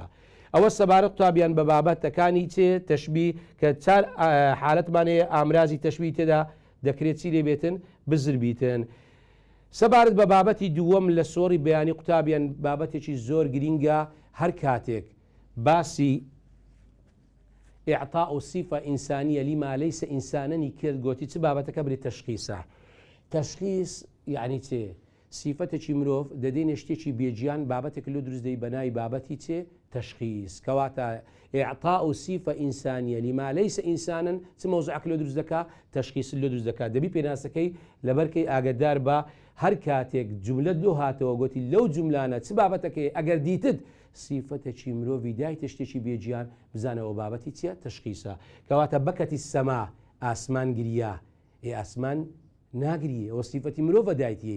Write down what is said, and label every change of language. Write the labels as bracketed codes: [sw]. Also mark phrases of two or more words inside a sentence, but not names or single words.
[ckb] ئەوە سەبارەت قوتابیان بە بابەتەکانی چێ تەشبیه کە چار حالەتمانەیە ئامرازی تەشبیه تێدا دەکرێت چی لێبێتن؟ بزر بیتن. سەبارەت بە بابەتی دووەم لە سۆڕی بەیانی قوتابیان بابەتێکی زۆر گرینگە هەر کاتێک باسی [ar] ئیعطاء صفة إنسانية لما ليس إنسانا [ckb] کرد گوتی چ بابەتەکە بێت تەشخیصە. تەشخیص یعنی چێ؟ سیفەتێکی مرۆڤ دەدەینە شتێکی بێجیان بابەتێک لۆ دروست دەی بەناوی بابەتی چێ؟ تەشخیص. کەواتە [ar] ئیعطاء صفة إنسانية لما ليس إنسانا [ckb] چ مەوزوعێک لۆ دروست دەکا؟ تەشخیص لۆ دروست دەکات. دەبی پێناسەکەی لەبەرکەی ئاگدار بە هەر کاتێک جملە لۆ هاتەوە گوتی لەو جملانە چ بابەتەکەی ئەگەر دیتت سیفەتێکی مرۆڤی دایتە شتێکی بێجیان بزانەوە بابەتی چیە؟ تەشخیصە. کەواتە بەکەتی سەما ئاسمان گریا، ئاسمان ناگریە ئەوە سیفەتی مرۆڤە دایتی.